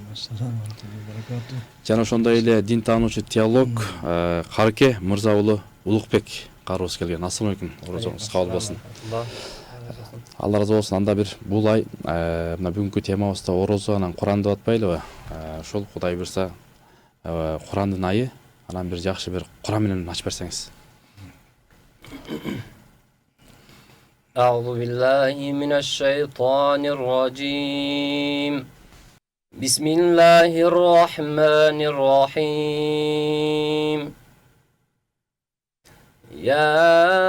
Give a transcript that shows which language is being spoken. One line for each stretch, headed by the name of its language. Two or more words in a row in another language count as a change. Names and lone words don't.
Kyrgyz: Жана ошондой эле дин таануучу теолог Карке Мырза уулу Улукбек карыбыз келген.
Arabic: السلام عليكم.
Kyrgyz: Орозоңуз кабыл болсун. Алла разы болсун. Анда бир бул ай мына бүгүнкү темабызда орозо анан Куран деп атпайлыбы? Ошол Кудай буюрса Курандын айы, анан бир жакшы бир Куран менен ачып берсеңиз.
Arabic: أعوذ بالله من الشيطان الرجيم بسم الله الرحمن الرحيم يا